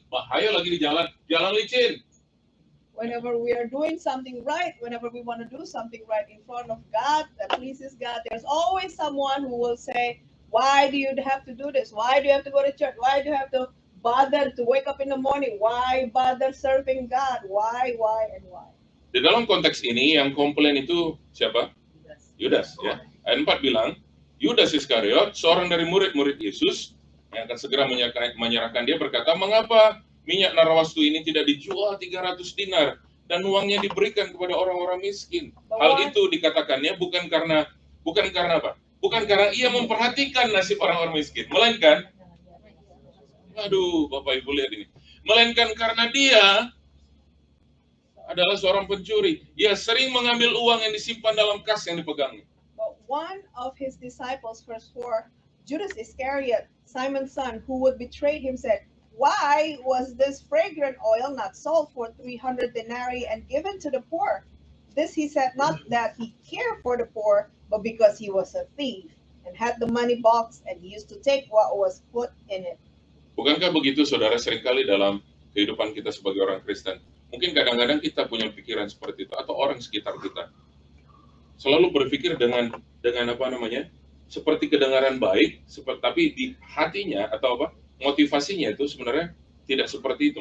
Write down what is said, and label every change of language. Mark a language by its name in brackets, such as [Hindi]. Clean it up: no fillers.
[Indonesian] Bahaya lagi di jalan licin. [English] Whenever we are doing something right, whenever we want to do something right in front of God that pleases God, there's always someone who will say, why do you have to do this? Why do you have to go to church? Why do you have to bother to wake up in the morning? Why bother serving God? Why, and why? [Indonesian] Di dalam konteks ini yang komplain itu siapa? Yudas, ya. Ayat 4 bilang, Yudas Iskariot, seorang dari murid-murid Yesus yang akan segera menyerahkan dia, berkata, mengapa minyak narwastu ini tidak dijual 300 dinar dan uangnya diberikan kepada orang-orang miskin? Hal itu dikatakannya bukan karena apa? Bukan karena ia memperhatikan nasib orang-orang miskin, melainkan, aduh Bapak Ibu lihat ini, melainkan karena dia adalah seorang pencuri. Ia sering mengambil uang yang disimpan dalam kas yang dipegangnya. [English] But one of his disciples, verse 4, Judas Iscariot, Simon's son, who would betray him, said, why was this fragrant oil not sold for 300 denarii and given to the poor? This he said not that he cared for the poor, but because he was a thief and had the money box and he used to take what was put in it. [Indonesian] Bukankah begitu, saudara, seringkali dalam kehidupan kita sebagai orang Kristen, mungkin kadang-kadang kita punya pikiran seperti itu, atau orang sekitar kita selalu berpikir dengan apa namanya, seperti kedengaran baik, tapi di hatinya atau apa, motivasinya itu sebenarnya tidak seperti itu.